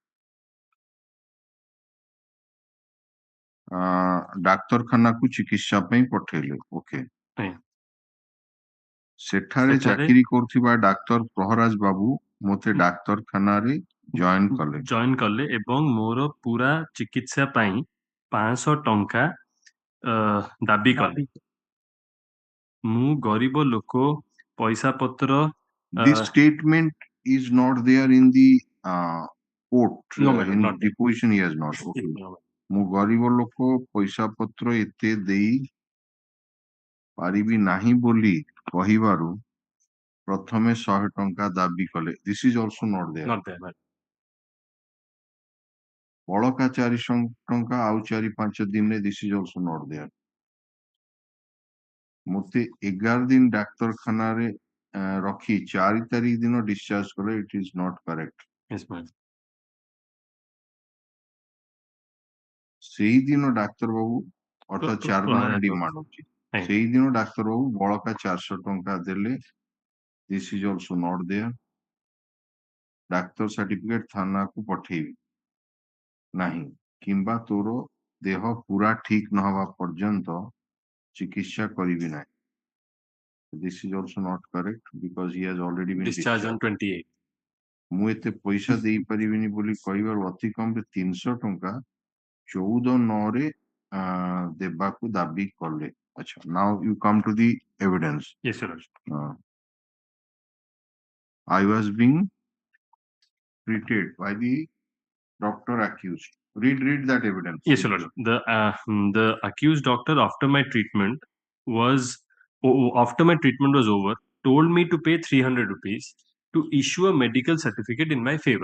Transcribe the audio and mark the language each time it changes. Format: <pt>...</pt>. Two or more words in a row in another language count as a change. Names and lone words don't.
<or>ଡାକ୍ତରଖାନାକୁ ଚିକିତ୍ସା ପାଇଁ ପଠେଇଲେ ଓକେ ସେଠାରେ ଚାକିରି କରୁଥିବା ଡାକ୍ତର ପ୍ରହରାଜ ବାବୁ ମୋତେ ଡାକ୍ତରଖାନାରେ ଜଏନ୍ କଲେ ଏବଂ ମୋର ପୁରା ଚିକିତ୍ସା ପାଇଁ 500 ଟଙ୍କା ଦାବି କଲେ ମୁଁ ଗରିବ ଲୋକ ପଇସା ପତ୍ର</or> <en>This statement is not there in the court No, madam, in not yet. deposition he has not. Okay. No,</en> <or>ମୁଁ ଗରିବ ଲୋକ ପଇସା ପତ୍ର ଏତେ ଦେଇ ପାରିବି ନାହିଁ ବୋଲି କହିବାରୁ ପ୍ରଥମେ 100 ଟଙ୍କା ଦାବି କଲେ.</or> <en>This is also not there. not there, madam.</en> <or>ବଳକା 400 ଟଙ୍କା ଆଉ 4-5 ଦିନରେ</or> <en>this is also not there.</en> <or>ମୋତେ 11 ଦିନ ଡାକ୍ତରଖାନାରେ ରଖି 4 ତାରିଖ ଦିନ discharge କଲେ.</or> <en>It is not correct. Yes, madam.</en> <or>ସେଇଦିନ ଡାକ୍ତର ବାବୁ ଅର୍ଥାৎ 4 ଦିନ ଡିମାଣ୍ଡ ଅଛି. ସେଇଦିନ ଡାକ୍ତର ବାବୁ ବଳକା 400 ଟଙ୍କା ଦେଲେ.</or> <en>This is also not there.</en> <or>ଡାକ୍ତର ସାର୍ଟିଫିକେଟ ଥାନାକୁ ପଠେଇବି ନାହିଁ କିମ୍ବା ତୋର ଦେହ ପୁରା ଠିକ ନ ହେବା ପର୍ଯ୍ୟନ୍ତ ଚିକିତ୍ସା କରିବି ନାହିଁ.</or> <en>This is also not correct because he has already been Discharged on 28.</en> <or>ମୁଁ ଏତେ ପଇସା ଦେଇପାରିବିନି ବୋଲି କହିବାରୁ ଅତି କମରେ 300 ଟଙ୍କା 14/9 ଦେବାକୁ ଦାବି କଲେ. ଆଚ୍ଛା,</or> <en>now you come to the evidence. Yes, sir. I was being treated by the doctor accused. Read that evidence. Yes, sir. The accused doctor after my treatment was over told me to pay 300 rupees to issue a medical certificate in my favor.</en>